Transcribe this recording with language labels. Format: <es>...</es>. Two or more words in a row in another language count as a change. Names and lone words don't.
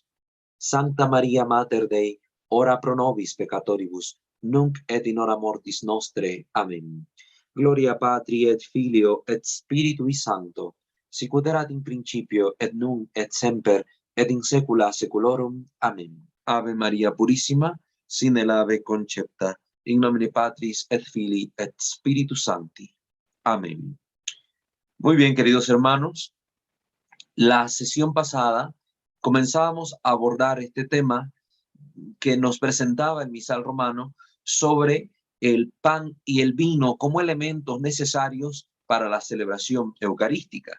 <la>Sancta Maria Mater Dei, ora pro nobis peccatoribus, nunc et in hora mortis nostre.</la> <es>Amén.</es> <la>Gloria Patri et Filio et Spiritui Sancto, sicut erat in principio et nunc et semper et in saecula saeculorum.</la> <es>Amén. Ave María Purísima, sin el ave concepta,</es> <la>in nomine Patris et Filii et Spiritus Sancti.</la> <es>Amén. Muy bien, queridos hermanos, la sesión pasada comenzábamos a abordar este tema que nos presentaba el misal romano sobre el pan y el vino como elementos necesarios para la celebración eucarística.</es>